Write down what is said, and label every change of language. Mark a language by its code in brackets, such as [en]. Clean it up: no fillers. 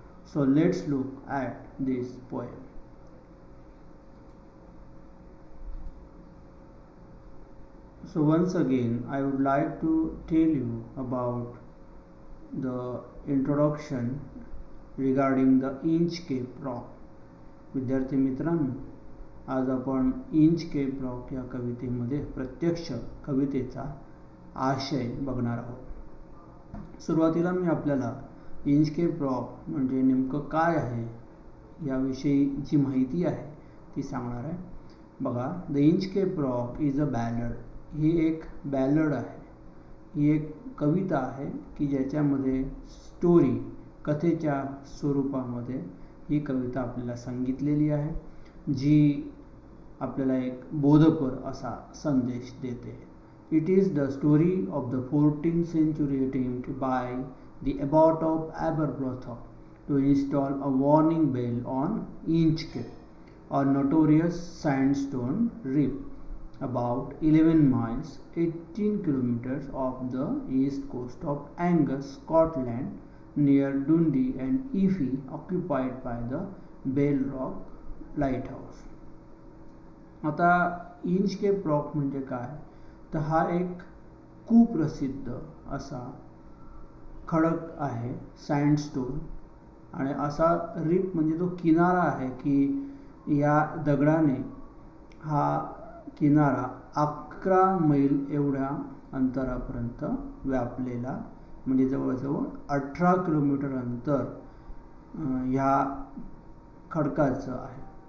[en] So let's look at this poem. So once again, I would like to tell you about the introduction regarding the Inchcape Rock. [mr] विद्यार्थी मित्रांनो, आज आपण Inchcape rock या कवितेमध्ये प्रत्यक्ष कवितेचा आशय बघणार आहोत. सुरुवातीला मी आपल्याला इंचकेप रॉक म्हणजे नेमकं काय आहे याविषयी जी माहिती आहे ती सांगणार आहे. बघा, [en] The Inchcape rock is a ballad. [mr] ही एक बॅलड आहे, ही एक कविता आहे की ज्याच्यामध्ये स्टोरी, कथेच्या स्वरूपामध्ये ही कविता आपल्याला सांगितलेली आहे, जी आपल्याला एक बोधपर असा संदेश देते. [en] It is the story of the 14th century attempt by the abbot of Aberbrothock to install a warning bell on Inchcape, a notorious sandstone reef about 11 miles 18 kilometers off the east coast of Angus, Scotland, near Dundee and Effie, occupied by the Bell Rock Lighthouse. [mr] आता Inchcape rock म्हणजे काय, तर हा एक कुप्रसिद्ध असा खडक आहे, सँडस्टोन, आणि असा रीफ म्हणजे तो किनारा आहे की या दगडाने हा किनारा 11 मैल एवढ्या अंतरापर्यंत व्यापलेला, म्हणजे जवळजवळ 18 किलोमीटर अंतर ह्या खडकाचं आहे.